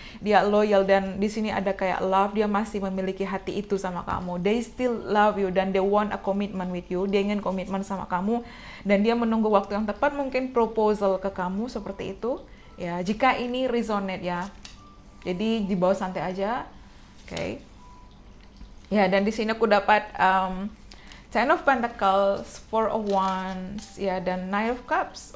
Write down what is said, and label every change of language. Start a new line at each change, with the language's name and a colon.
Indonesian: Dia loyal, dan di sini ada kayak love, dia masih memiliki hati itu sama kamu.
English: They still love you
Indonesian: dan
English: they want a commitment with you.
Indonesian: Dia ingin komitmen sama kamu dan dia menunggu waktu yang tepat, mungkin proposal ke kamu seperti itu. Ya, jika ini resonate ya. Jadi dibawa santai aja. Oke. Ya, dan di sini aku dapat Ten of Pentacles, Four of Wands, ya, dan Knight of Cups.